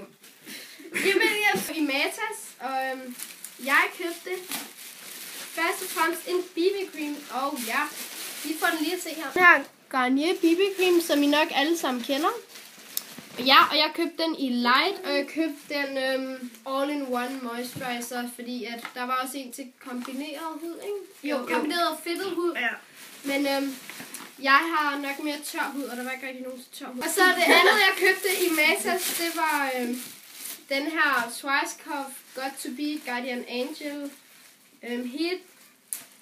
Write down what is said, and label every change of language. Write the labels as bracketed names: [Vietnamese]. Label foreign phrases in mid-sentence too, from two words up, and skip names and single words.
[Danish] Jamen, jeg er i Matas. Og jeg købte først og fremmest en [English] BB cream. [Danish] Og ja, vi får den lige at se her. Den her Garnier [English] BB cream, [Danish] som I nok alle sammen kender. Ja, og jeg købte den i light, og jeg købte den [English] all-in-one moisturizer, [Danish] fordi at der var også en til kombineret hud, ikke? Jo, kombineret og fedtet hud. Ja. Men jeg har nok mere tør hud, og der var ikke rigtig nogen tør hud. Og så det andet, jeg købte i Matas, det var den her Schwarzkopf Got To Be Guardian Angel Heat